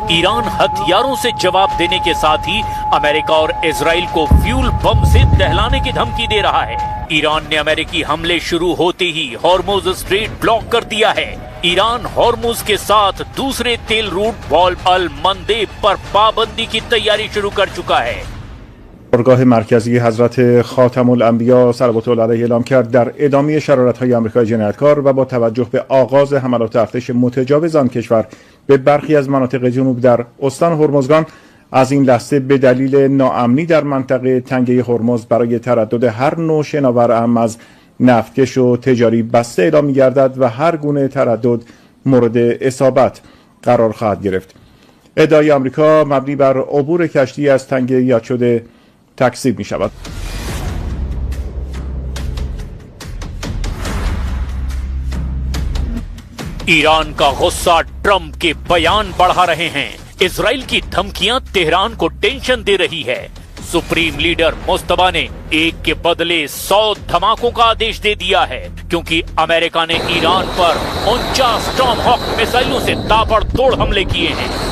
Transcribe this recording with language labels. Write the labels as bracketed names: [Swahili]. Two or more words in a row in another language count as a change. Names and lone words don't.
[Hindi] ईरान हथियारों से जवाब देने के साथ ही अमेरिका और इजराइल को [English] fuel bomb [Hindi] से दहलाने की धमकी दे रहा है। ईरान ने अमेरिकी हमले शुरू होते ही हॉर्मुज स्ट्रेट ब्लॉक कर दिया है। ईरान हॉर्मुज के साथ दूसरे तेल रूट बाब अल मंदेब पर पाबंदी की तैयारी शुरू कर चुका है। [Persian] بارگاه مرکزی حضرت خاتم الانبیا صلوات الله علیه اعلام کرد در ادامه شرارت‌های آمریکای جنایتکار و با توجه به آغاز حملات ارتش متجاوز آن کشور به برخی از مناطق جنوب در استان هرمزگان از این لحظه به دلیل ناامنی در منطقه تنگه هرمز برای تردد هر نوع شناور اهم از نفتکش و تجاری بسته اعلام می‌گردد و هر گونه تردد مورد اصابت قرار خواهد گرفت. ادعای آمریکا مبنی بر عبور کشتی از تنگه یاد شده تکذیب می شود. [Hindi] ईरान का गुस्सा ट्रम्प के बयान बढ़ा रहे हैं। इजराइल की धमकियां तेहरान को टेंशन दे रही है। [English] Supreme Leader [Hindi] मुस्तफा ने एक के बदले 100 धमाकों का आदेश दे दिया है क्योंकि अमेरिका ने ईरान पर 49 टॉमहॉक मिसाइलों से ताबड़तोड़ हमले किए हैं।